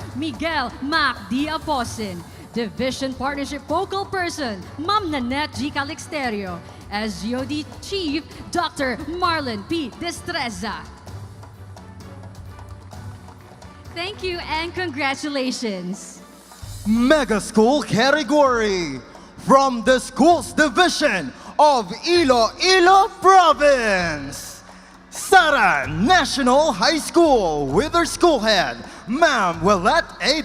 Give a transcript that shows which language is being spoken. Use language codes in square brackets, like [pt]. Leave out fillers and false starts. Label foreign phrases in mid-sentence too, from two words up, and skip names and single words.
[en] Miguel Mac D. Aposin, Division Partnership Focal Person Ma'am Nanette G. Calixterio, SGOD Chief Dr. Marlon P. Destreza. Thank you and congratulations! Mega School category from the school's division of Iloilo Province, Sara National High School with her school head, Ma'am Willette A.